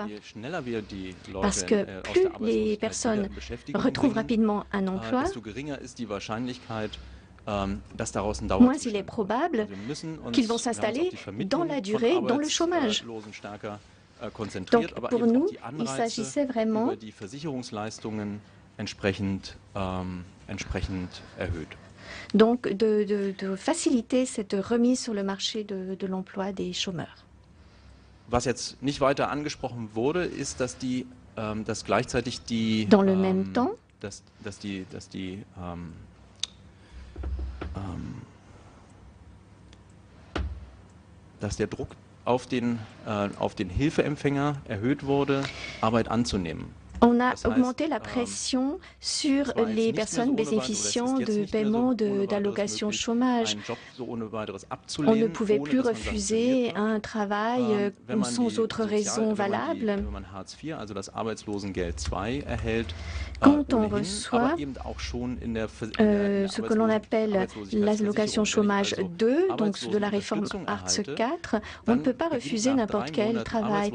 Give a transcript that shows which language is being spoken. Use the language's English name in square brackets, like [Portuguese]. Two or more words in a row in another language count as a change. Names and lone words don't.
[French] Parce que plus les personnes retrouvent rapidement un emploi, moins il est probable qu'ils vont s'installer dans la durée, dans le chômage. Donc pour nous, il s'agissait vraiment donc de faciliter cette remise sur le marché de l'emploi des chômeurs. [German] Was jetzt nicht weiter angesprochen wurde, ist, dass gleichzeitig die [French] dans le même temps, [German] dass der Druck auf den Hilfeempfänger erhöht wurde, Arbeit anzunehmen. [French] On a augmenté la pression sur les personnes bénéficiant de paiement d'allocations chômage. On ne pouvait plus refuser un travail sans autre raison valable. Quand on reçoit ce que l'on appelle l'allocation chômage 2, donc de la réforme Hartz IV, on ne peut pas refuser n'importe quel travail.